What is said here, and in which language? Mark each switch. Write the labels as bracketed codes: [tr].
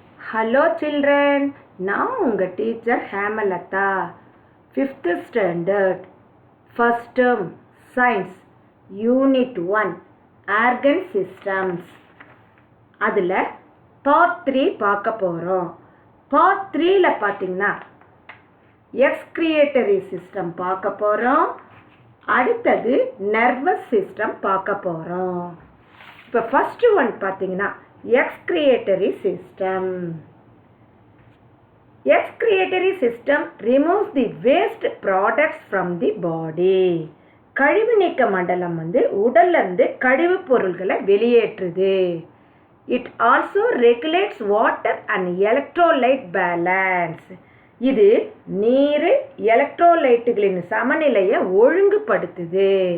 [en] Hello children, [ta] நான் உங்கள் teacher Hemalatha. [en] 5th standard, first term, science, unit 1, organ systems. [ta] அதில் part 3 பார்க்க போகிறோம். part 3ல பார்த்தீங்கன்னா excretory system பார்க்க போகிறோம். அடுத்தது nervous system பார்க்க போகிறோம். இப்போ first one பார்த்தீங்கன்னா excretory system. [en] Excretory system removes the waste products from the body. [ta] கழிவு நீக்க மண்டலம் உடல்ல இருந்து கழிவு பொருள்களை வெளியேற்றுது. [en] It also regulates water and electrolyte balance. [ta] இது நீர் எலக்ட்ரோலைட்டுகளின் சமநிலையை ஒழுங்குபடுத்துது.